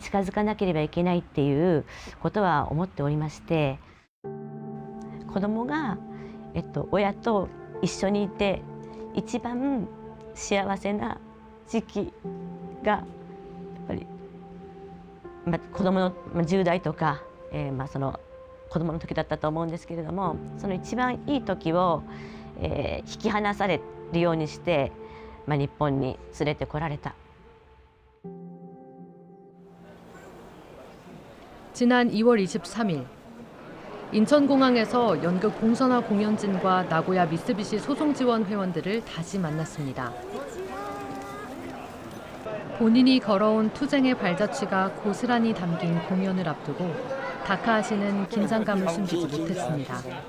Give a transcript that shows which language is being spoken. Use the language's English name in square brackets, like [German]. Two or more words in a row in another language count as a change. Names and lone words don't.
[Japanese] 近づかなければいけないっていうことは思っておりまして、子供が、親と一緒にいて一番幸せな時期がやっぱり、子供の10代とか、その子供の時だったと思うんですけれども、その一番いい時を、引き離されるようにして、日本に連れてこられた。 [Korean] 지난 2월 23일 인천공항에서 연극 봉선화 공연진과 나고야 미쓰비시 소송지원 회원들을 다시 만났습니다. 본인이 걸어온 투쟁의 발자취가 고스란히 담긴 공연을 앞두고 다카하시는 긴장감을 숨기지 못했습니다.